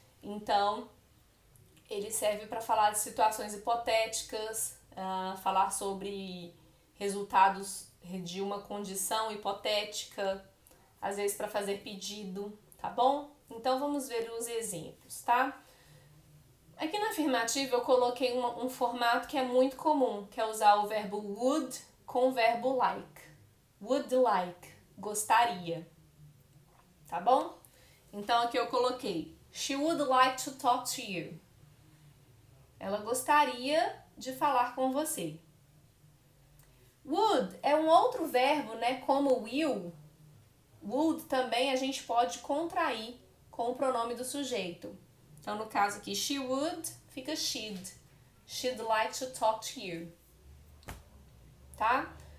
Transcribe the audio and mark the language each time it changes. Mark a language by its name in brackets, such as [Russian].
[Portuguese] Então, ele serve para falar de situações hipotéticas, falar sobre resultados de uma condição hipotética, às vezes para fazer pedido, tá bom? Então, vamos ver os exemplos, tá? Aqui na afirmativa eu coloquei um formato que é muito comum, que é usar o verbo would com o verbo like. Would like, gostaria, tá bom? Então aqui eu coloquei [English] She would like to talk to you. [Portuguese] Ela gostaria de falar com você. Would é um outro verbo, né? Como will. Would também a gente pode contrair com o pronome do sujeito. Então no caso aqui, [English] she would, [Portuguese] fica [English] she'd. She'd like to talk to you. [Portuguese] Tá?